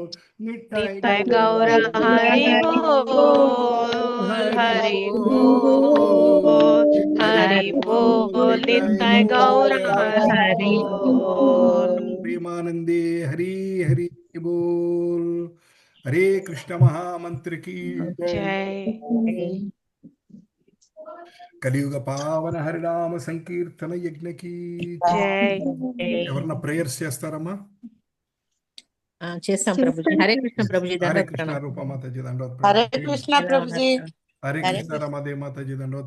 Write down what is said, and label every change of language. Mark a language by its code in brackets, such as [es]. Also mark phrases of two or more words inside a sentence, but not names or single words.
[bn] নিতাই গৌর হরি বোল হরি বোল হরি বোল নিতাই গৌর হরি বোল প্রেমানন্দে হরি হরি বোল [hi] हरे कृष्ण महामंत्र की जय जय [te] కలియుగ పావన హరినామ సంకీర్తన యజ్ఞకి జై ఎవరన్నా ప్రేయర్స్ చేస్తారమ్మా చేస్తాం ప్రభుజీ. హరే కృష్ణ ప్రభుజీ. హరే దండవత్ కృష్ణ ప్రణామం. రూపమాతాజీ దండవత్ హరే ప్రణామం కృష్ణ ప్రభుజీ. హరే కృష్ణ రమాదేవి మాతాజీ దండవత్